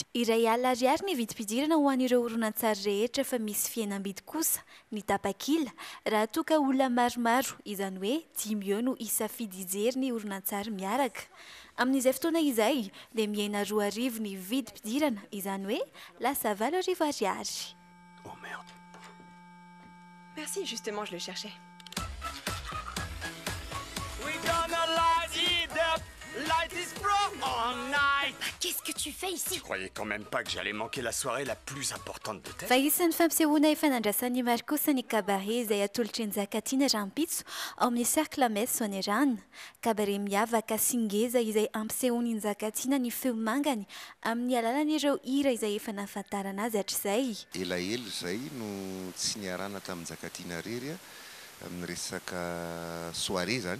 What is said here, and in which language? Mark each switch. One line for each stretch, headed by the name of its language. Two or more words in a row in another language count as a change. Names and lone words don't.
Malagasy: Iray alina ariary ny vidim-pidirana ho an'ireo horonan-tsary rehetra fa misy fihenam-bidy kosa ny tapakila raha toka olona maromaro izany hoe 5 eo no isafidy hijery ny horonan-tsary miaraka. Amin'izay fotoana izay dia mihena 2 arivo ny vidim-pidirana izany hoe lasa 20 arivo ariary.
French: Oh merde. Merci, justement, je le cherchais.
English: We gonna light it
French: tu fais ici? Je croyais quand même pas que j'allais manquer la soirée la plus importante de
Malagasy: fa
French: tête.
Malagasy: isan'ny fampisehoana efa nandrasan'ny maro kosa ny kabaret izay atolotra ny Zakatina Rampitso ao amin'ny cercle mes Soanerana. Kabaret miavaka sy ngeza izay ampisehoany ny Zakatina ny feo mangany amin'ny alalan'ireo hira izay efa nahafantarana azy hatr'izay. Elaelo zay no tsy niarana tamin'ny Zakatina rery amin'ny resaka soirée zany.